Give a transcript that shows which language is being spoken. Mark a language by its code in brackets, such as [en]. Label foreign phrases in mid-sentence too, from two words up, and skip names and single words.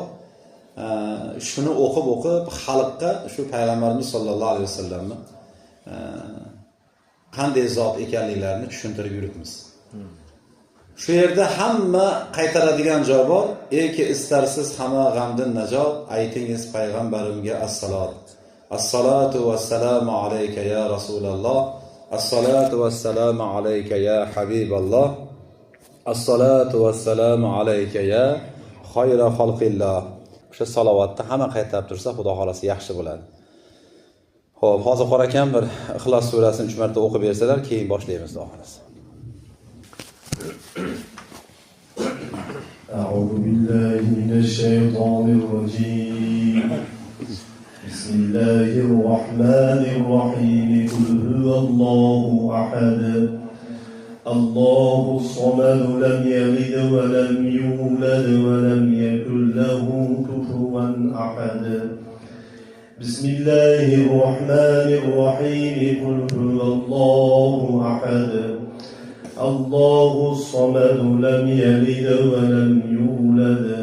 [uz] Shuni o'qib xalqqa shu payg'ambarimiz [ar] صلى الله عليه وسلم [uz] qanday zot ekanliklarini tushuntirib yuribmiz. Shu yerda hamma qaytaradigan joy bor. Eki istarsiz hamma g'amdan najot, aytingiz payg'ambarimga assalot. [ar] الصلاة والسلام عليك يا رسول الله. الصلاة والسلام عليك يا حبيب الله. الصلاة والسلام عليك يا خير خلق الله. [uz] o'sha salovatni hamma qaytarib tursa, Xudo xolasi yaxshi bo'ladi. Xo'p, hozir qora akam bir Ixlos surasini 3 marta o'qib bersalar, keyin boshlaymiz Xudo xolasi. [ar] أعوذ بالله من الشيطان الرجيم بسم الله الرحمن الرحيم قل هو الله أحد الله الصمد لم يلد ولم يولد ولم يكن له كفوا أحد بسم الله الرحمن الرحيم قل هو الله أحد الله الصمد لم يلد ولم يولد